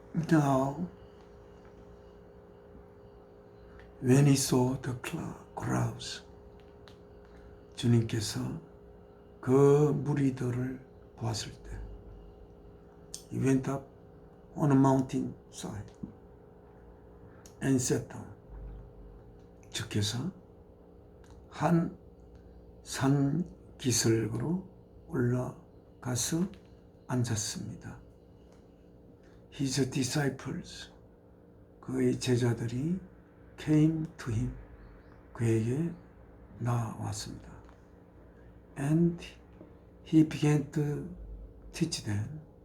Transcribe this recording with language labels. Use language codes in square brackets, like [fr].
[en] Now, when he saw the crowds, [ko] 주님께서 그 무리들을 보았을 때, [en] he went up on a mountain side and sat down. [ko] 주께서 한 산 기슭으로 올라가서 앉았습니다. [en] His disciples, [ko] 그의 제자들이 [en] came to him, [ko] 그에게 나왔습니다. [en] And he began to teach them.